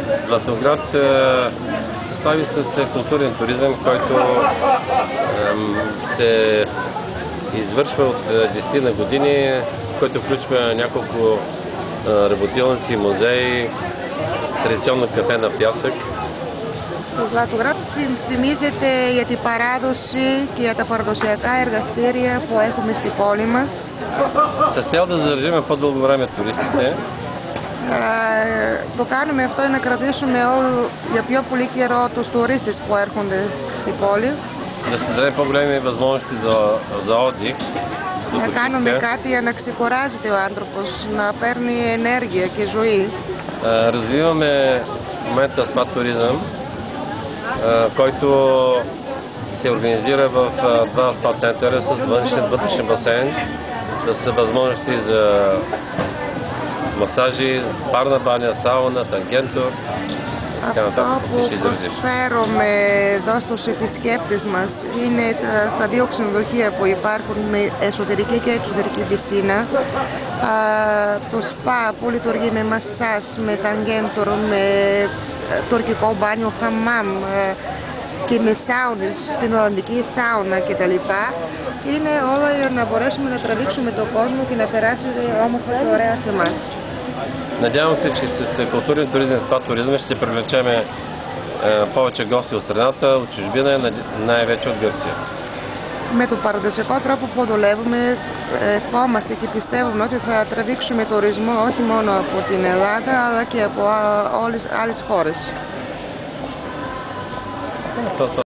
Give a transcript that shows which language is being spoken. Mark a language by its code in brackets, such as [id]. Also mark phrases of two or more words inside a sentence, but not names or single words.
[bg] Златоград слави с културен туризъм, който се извършва от 10 на години, който включва няколко работилници, музеи, традиционно кафе на пясък. [el] Το Ζλατογρад θυμίζεται για την παράδοση και για τα παραδοσιακά εργαστήρια που έχουμε στη πόλη μας. [bg] С цел да задържим по-дълго време туристите, [el] Το κάνουμε αυτό για να κρατήσουμε για πιο πολύ καιρό τους τουρίστες που έρχονται στη πόλη. [bg] да се даде по-големи възможности за отдих. [el] Να κάνουμε κάτι για να ξεκουράζεται ο άνθρωπος, να παίρνει ενέργεια και ζωή. [bg] Развиваме в момента спа туризъм, който се организира в два спа центъра с вътрешен басейн, с възможности за масажи, парна баня, сауна, τангέντορ. [el] Αυτό που προσφέρουμε εδώ στους επισκέπτες μας είναι στα δύο ξενοδοχεία που υπάρχουν με εσωτερική και εξωτερική πισίνα. Το σπα που λειτουργεί με μασάζ, με ταγκέντορ, με τουρκικό μπάνιο, χαμάμ και με σάουνες, την Ολλανδική σάουνα κτλ. Είναι όλα για να μπορέσουμε να τραβήξουμε τον κόσμο και να περάσει όμορφα και ωραία σε εμάς. [bg] Надявам се, че с културен туризъм, спа туризъм ще привлечем повече гости от страната, от чужбина, най-вече от Гърция. [el] Με τον παραδοσιακό τρόπο που δουλεύουμε, ευχόμαστε και πιστεύουμε ότι θα τραβήξουμε τουρισμό όχι μόνο από την Ελλάδα αλλά και από όλες άλλες χώρες.